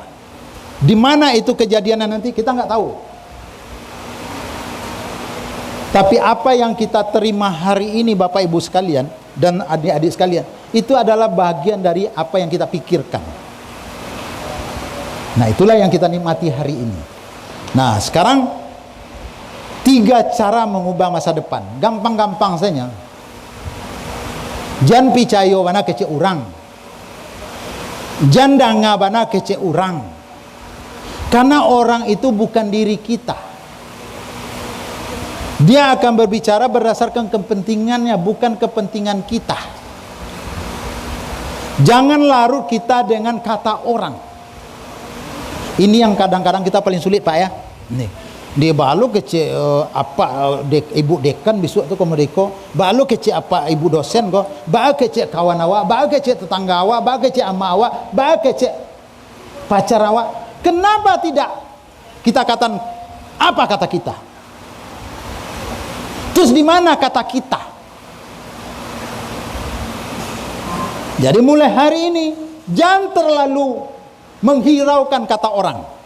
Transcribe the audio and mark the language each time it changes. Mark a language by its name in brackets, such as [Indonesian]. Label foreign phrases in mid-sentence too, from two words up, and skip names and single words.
[Indonesian] Di mana itu kejadiannya nanti kita nggak tahu. Tapi apa yang kita terima hari ini Bapak Ibu sekalian dan adik-adik sekalian, itu adalah bagian dari apa yang kita pikirkan. Nah, itulah yang kita nikmati hari ini. Nah, sekarang 3 cara mengubah masa depan. Gampang-gampang saja. [Minangkabau] Jan picayo bana kece urang. Jan danga bana kece urang. [Indonesian] Karena orang itu bukan diri kita. Dia akan berbicara berdasarkan kepentingannya, bukan kepentingan kita. Jangan larut kita dengan kata orang. Ini yang kadang-kadang kita paling sulit Pak ya. Nih. [Minangkabau] Dia balu kece ibu dekan besok tu komodeko, balu kece apa ibu dosen ko, balu kece kawan awak, balu kece tetangga awak, balu kece ama awak, balu kece pacar awak. [Indonesian] Kenapa tidak kita katakan apa kata kita? Terus di mana kata kita? Jadi mulai hari ini jangan terlalu menghiraukan kata orang.